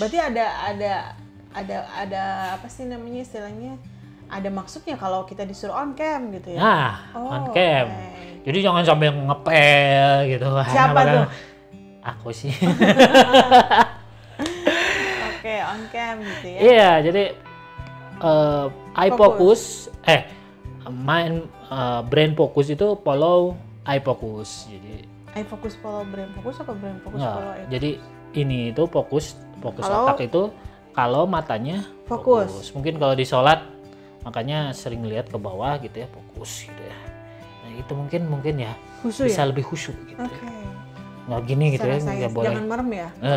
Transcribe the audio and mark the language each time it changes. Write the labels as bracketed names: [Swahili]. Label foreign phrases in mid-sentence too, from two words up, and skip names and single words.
[Indonesian] Berarti ada apa sih namanya istilahnya? Ada maksudnya kalau kita disuruh [English] on cam [Indonesian] gitu ya? [English] Nah, on cam. Okay. [Indonesian] Jadi jangan sampai ngepel gitu. Siapa tuh? Aku sih. Oke, [English] on cam [Indonesian] gitu ya? Iya, jadi [English] eye focus, brain focus itu follow eye focus. [Indonesian] Jadi [English] eye focus follow brain focus apa brain focus follow eye focus? [Indonesian] Jadi ini itu fokus Kalau- otak itu kalau matanya Fokus. Mungkin kalau di sholat makanya sering lihat ke bawah gitu ya, fokus gitu ya. Nah itu mungkin ya Khusyuk bisa ya? lebih khusyuk gitu Oke. ya. Nggak gini gitu ya, Saya nggak boleh. jangan merem ya.